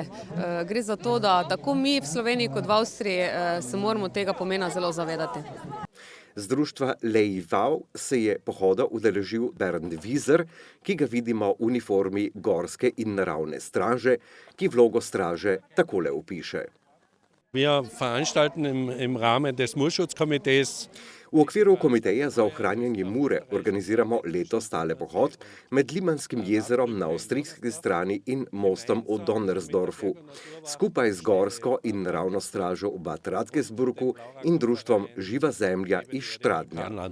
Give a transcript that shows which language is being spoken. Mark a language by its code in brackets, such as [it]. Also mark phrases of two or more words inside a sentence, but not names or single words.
[sl] Gre za to, da tako mi v Sloveniji kot v Avstriji se moramo tega pomena zelo zavedati. Z društva Lejval se je pohoda udeležil Bernd Wieser, ki ga vidimo v uniformi gorske in naravne straže, ki vlogo straže takole opiše. [de] Wir veranstalten im Rahmen des Murschutzkomitees. [sl] V okviru komiteja za ohranjanje Mure organiziramo letos tale pohod med Limanskim jezerom na avstrijski strani in mostom v Donnersdorfu, skupaj z gorsko in naravno stražo v Bad Radgesburgu in društvom Živa zemlja iz Štradnja.